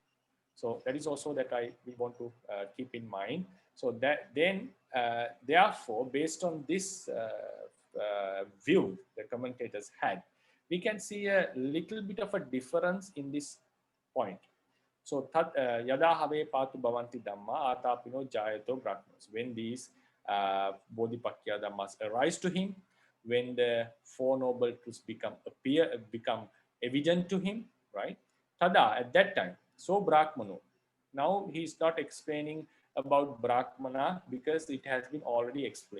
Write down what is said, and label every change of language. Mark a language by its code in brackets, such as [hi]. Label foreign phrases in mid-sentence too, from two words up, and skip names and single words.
[en] So that is also that we want to keep in mind. So that then, therefore, based on this view the commentators had, we can see a little bit of a difference in this point. [pi] So yada have patu bhavanti dhamma atapino jayato brahmas. [en] When these [pi] bodhipakya dhammas [en] arise to him, when the Four Noble Truths become evident to him, right? Tada, at that time, so Brahmano. Now he is not explaining about Brahmana because it has been already explained.